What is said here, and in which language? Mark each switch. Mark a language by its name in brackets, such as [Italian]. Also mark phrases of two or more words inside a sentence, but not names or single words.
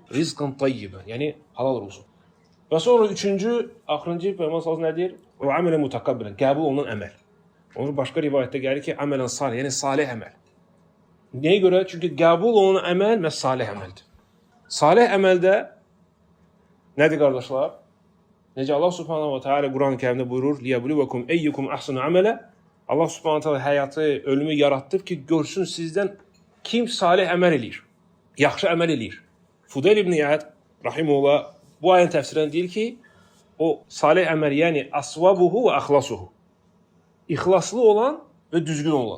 [Arabic] رزقا طيبا, [Azerbaijani] yəni halal ruzu. Və sonra üçüncü, axırıncı Peyğəmbər sallallahu nə deyir? O [Arabic] عملا متقبلا, [Azerbaijani] qəbul olunan əməl. Onun başqa rivayətdə gəlir ki, [Arabic] عملا صالحا, [Azerbaijani] yəni salih əməl. Nəyə görə? Çünki qəbul olunan əməl məhz salih əməldir. Salih əməldə nədir qardaşlar? Necə [Arabic] الله سبحانه وتعالى [Azerbaijani] Quran-ı Kərimdə buyurur, [Arabic] ليبلوكم أيكم أحسن عملا. الله سبحانه وتعالى [Azerbaijani] həyatı, ölümü yaratdı ki, görsün sizdən kim salih əməl eləyir, yaxşı əməl eləyir. Fudayl ibn İyad rahimehullah bu ayənin təfsirində deyir ki, o salih əməl, yəni [Arabic] أصوبه وأخلصه. [Azerbaijani] İxlaslı olan və düzgün olan.